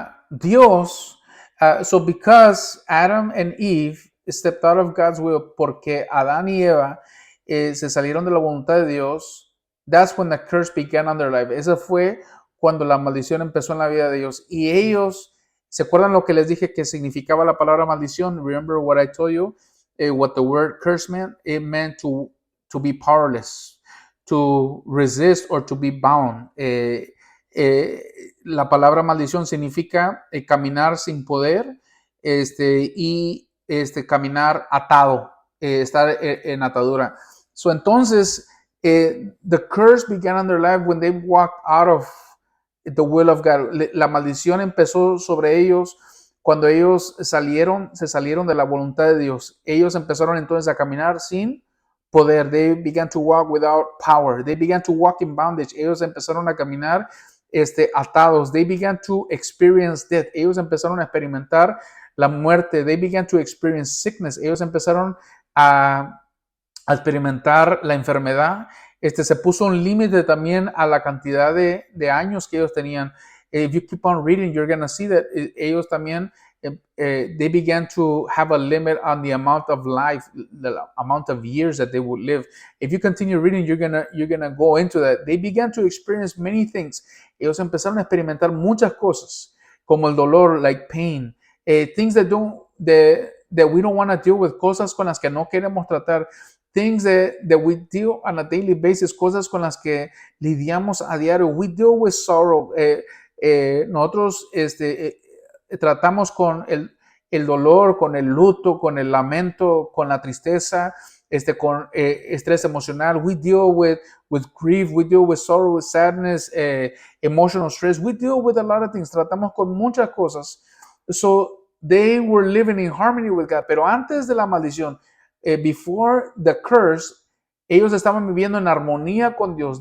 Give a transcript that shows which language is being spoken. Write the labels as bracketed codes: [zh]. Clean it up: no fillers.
[es] Dios, [en] so because Adam and Eve stepped out of God's will, [es] porque Adán y Eva se salieron de la voluntad de Dios, [en] that's when the curse began on their life. [es] Esa fue cuando la maldición empezó en la vida de ellos. Y ellos ¿Se acuerdan lo que les dije que significaba la palabra maldición? [en] Remember what I told you? What the word curse meant? It meant to be powerless, to resist or to be bound. [es] Eh, la palabra maldición significa caminar sin poder y caminar atado, estar en atadura. [en] So entonces, the curse began on their life when they walked out of the will of God. [es] La maldición empezó sobre ellos cuando ellos se salieron de la voluntad de Dios. Ellos empezaron entonces a caminar sin poder. [en] They began to walk without power. They began to walk in bondage. [es] Ellos empezaron a caminar atados. [en] They began to experience death. [es] Ellos empezaron a experimentar la muerte. [en] They began to experience sickness. [es] Ellos empezaron a experimentar la enfermedad. Se puso un límite también a la cantidad de años que ellos tenían. [en] If you keep on reading, you're going to see that [es] ellos también, [en] they began to have a limit on the amount of life, the amount of years that they would live. If you continue reading, you're gonna go into that. They began to experience many things. [es] Ellos empezaron a experimentar muchas cosas, como el dolor, [en] like pain, things that we don't want to deal with, [es] cosas con las que no queremos tratar. [en] Things that we deal on a daily basis, [es] cosas con las que lidiamos a diario. [en] We deal with sorrow. [es] Nosotros tratamos con el dolor, con el luto, con el lamento, con la tristeza, con estrés emocional. [en] We deal with grief, we deal with sorrow, with sadness, emotional stress. We deal with a lot of things. [es] Tratamos con muchas cosas. [en] So they were living in harmony with God. [es] Pero antes de la maldición, [en] before the curse, [es] ellos estaban viviendo en armonía con Dios.